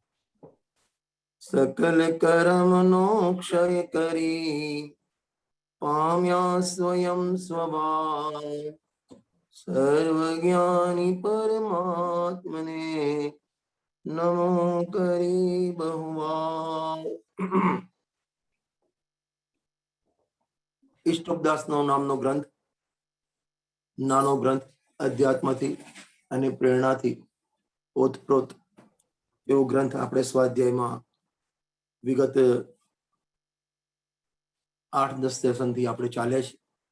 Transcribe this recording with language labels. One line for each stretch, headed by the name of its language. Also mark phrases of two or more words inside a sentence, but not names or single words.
Gujarati: સકલ કર્મનો ક્ષય કરી પામ્યા સ્વયં સ્વભાવ સર્વજ્ઞાની પરમાત્મને નમો કરી બહુવાર। ઈષ્ટોપદાસનો નામનો ગ્રંથ, નાનો ગ્રંથ, અધ્યાત્મથી અને પ્રેરણાથી ઓતપ્રોત એવો ગ્રંથ આપણે સ્વાધ્યાયમાં વિગત 8-10 સેશનથી આપણે ચાલ્યા છે.